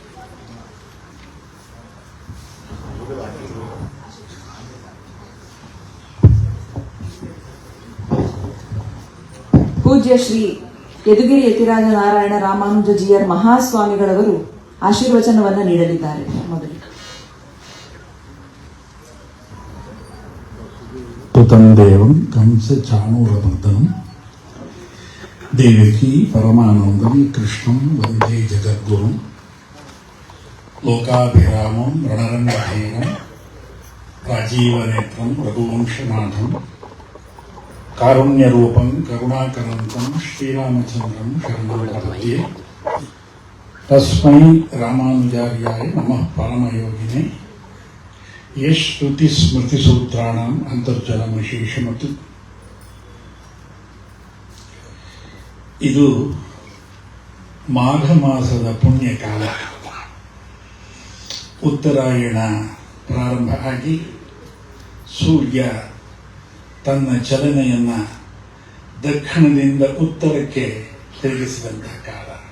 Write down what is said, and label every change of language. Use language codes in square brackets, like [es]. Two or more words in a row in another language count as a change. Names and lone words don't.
[kn] ಪೂಜ್ಯ ಶ್ರೀ ಯದುಗಿರಿ ಯತಿರಾಜ ನಾರಾಯಣ ರಾಮಾನುಜ ಜೀಯರ್ ಮಹಾಸ್ವಾಮಿಗಳವರು ಆಶೀರ್ವಚನವನ್ನು ನೀಡಲಿದ್ದಾರೆ. ಮೊದಲು [sa] ತುತಂ ದೇವಂ ಕಂಸ ಚಾಣೂರಮರ್ದನಂ ದೇವಕಿ ಪರಮಾನಂದಂ ಕೃಷ್ಣಂ ವಂದೇ ಜಗದ್ಗುರುಂ ಲೋಕಾಭಿರಾಮಂ ರಣರಂಗಧೀರಂ ರಾಜೀವನೇತ್ರಂ ರಘುವಂಶನಾಥಂ ಕಾರುಣ್ಯರೂಪಂ ಕರುಣಾಕರಂತಂ ಶ್ರೀರಾಮಚಂದ್ರಂ ಶರಣಂ ಪ್ರಪದ್ಯೆ. ತಸ್ಮೈ ರಾಮಾನುಜಾರ್ಯಾಯ ನಮಃ ಪರಮಯೋಗಿನೇ. ಶ್ರುತಿ ಸ್ಮೃತಿ ಸೂತ್ರಾಣಂ ಅಂತರ್ಜಲ ವಿಶೇಷಮತು. [kn] ಇದು ಮಾಘ ಮಾಸದ ಪುಣ್ಯಕಾಲ. ಉತ್ತರಾಯಣ ಪ್ರಾರಂಭ ಆಗಿ ಸೂರ್ಯ ತನ್ನ ಚಲನೆಯನ್ನ ದಕ್ಷಿಣದಿಂದ ಉತ್ತರಕ್ಕೆ ತಿರುಗಿಸಿದಂತಹ ಕಾಲ.